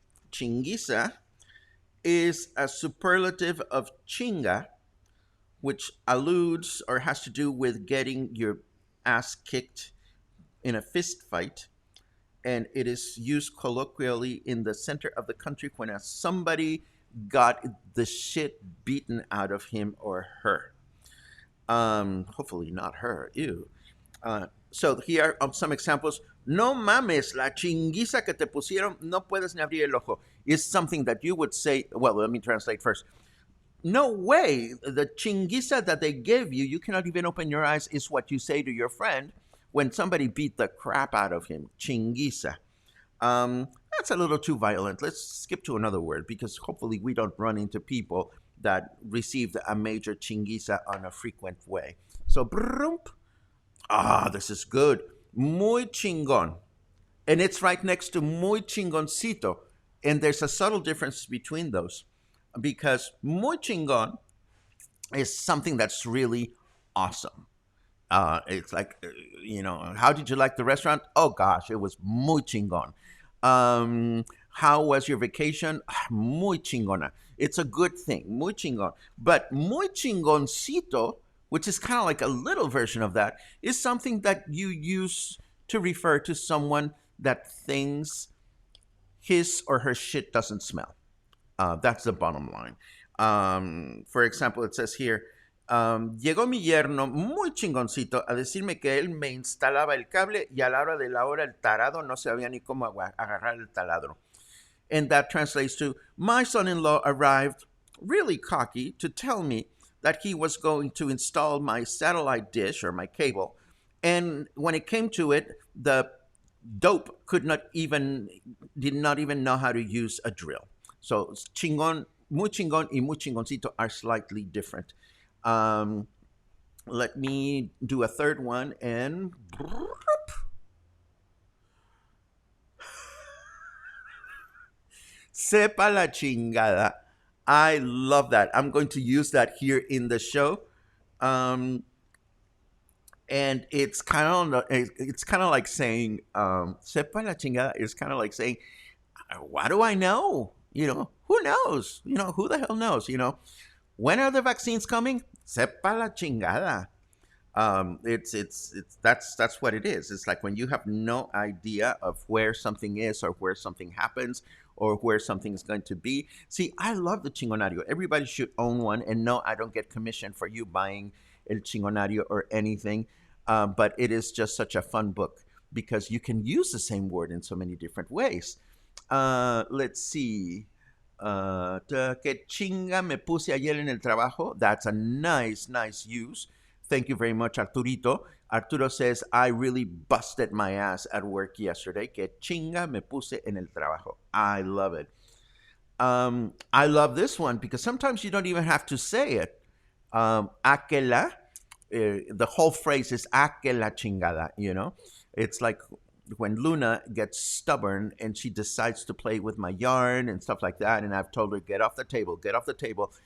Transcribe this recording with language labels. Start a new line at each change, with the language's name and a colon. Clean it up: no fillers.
English: Chinguisa is a superlative of chinga, which alludes or has to do with getting your ass kicked in a fist fight. And it is used colloquially in the center of the country when somebody got the shit beaten out of him or her. Hopefully not her. Ew. So here are some examples.
Spanish: No mames, la chinguiza que te pusieron, no puedes ni abrir el ojo.
English: Is something that you would say, well, let me translate first. No way, the chinguiza that they gave you, you cannot even open your eyes, is what you say to your friend when somebody beat the crap out of him. Chinguiza. That's a little too violent. Let's skip to another word because hopefully we don't run into people that received a major chinguiza on a frequent way. So, brump. This is good. Muy chingón. And it's right next to muy chingoncito. And there's a subtle difference between those because muy chingón is something that's really awesome. It's like, how did you like the restaurant? Oh gosh, it was muy chingón. How was your vacation? Muy chingona. It's a good thing, muy chingón. But muy chingoncito, which is kind of like a little version of that, is something that you use to refer to someone that thinks his or her shit doesn't smell. That's the bottom line. For example, it says here,
Spanish: llegó mi yerno muy chingoncito a decirme que él me instalaba el cable y a la hora de la hora el tarado no sabía ni cómo agarrar el taladro.
English: And that translates to my son in law arrived really cocky to tell me that he was going to install my satellite dish or my cable. And when it came to it, the dope did not even know how to use a drill. So chingon, muy chingon y muy chingoncito are slightly different. Um, Let me do a third one and
Spanish: sepa la chingada.
English: I love that. I'm going to use that here in the show. Um, and it's kind of like saying
Spanish: sepa la chingada
English: is kind of like saying what do I know? Who knows? Who the hell knows? When are the vaccines coming?
Spanish: Sepa la chingada.
English: It's that's what it is. It's like when you have no idea of where something is or where something happens or where something is going to be. See, I love the Chingonario. Everybody should own one. And no, I don't get commission for you buying El Chingonario or anything. But it is just such a fun book because you can use the same word in so many different ways. Let's see.
Spanish: Que chinga me puse ayer en el trabajo.
English: That's a nice use. Thank you very much, Arturito. Arturo says, I really busted my ass at work yesterday.
Spanish: Que chinga me puse en el trabajo.
English: I love it. I love this one because sometimes you don't even have to say it. Aquela, the whole phrase is aquela chingada. It's like when Luna gets stubborn and she decides to play with my yarn and stuff like that, and I've told her, get off the table, get off the table.